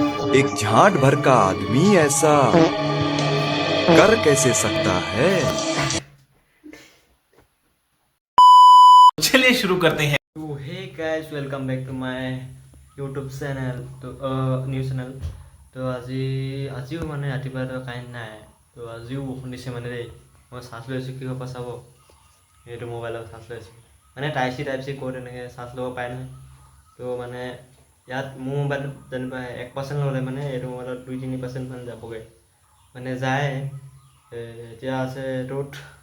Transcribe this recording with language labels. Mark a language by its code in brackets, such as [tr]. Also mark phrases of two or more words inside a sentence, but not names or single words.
[hi] एक झाट भर का आदमी ऐसा कर कैसे सकता है। चलिए शुरू करते हैं। [as] तो [en] hey guys welcome back to my YouTube channel [as] तो [en] news channel [as] তো আজিও মানে ৰাতিপুৱা কাৰেণ্ট নাই তো আজিও বৰষুণ দিছে মানে দেই মই চাৰ্জ লৈ আছোঁ কি হ'ব চাব এইটো মোবাইলত চাৰ্জ লৈ আছোঁ মানে [en] type C [as] ক'ত এনেকৈ চাৰ্জ ল'ব পাৰে নহয় তো মানে ইয়াত মোৰ মোবাইলত যেনিবা 1% ল'লে মানে এইটো মোবাইলত 2-3% মান যাবগৈ মানে যায় এতিয়া আছে এইটোত